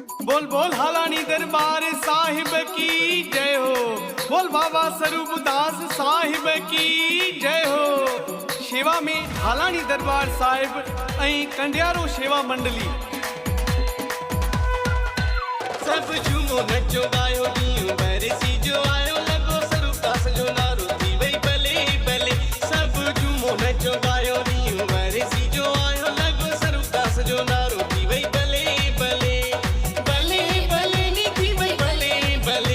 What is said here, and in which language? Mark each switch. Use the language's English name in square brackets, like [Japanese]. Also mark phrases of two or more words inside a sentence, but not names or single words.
[Sindhi] बोल बोल हालानी दरबार साहिब [Hindi] की जय हो। [Sindhi] बोल बाबा स्वरूप दास साहिब [Hindi] की जय हो। [Sindhi] सेवा में हालानी दरबार साहिब ऐं कंडियारो सेवा मंडली। सब झूमो नचो गायो ॾींहुं बरसी जो आयो लॻो स्वरूप दास जो नारो थी वई भले भले। सब झूमो नचो गायो ॾींहुं बरसी जो आयो लॻो स्वरूप दास जो नारो थी वई भले भले। भले भले नी थी वई भले भले।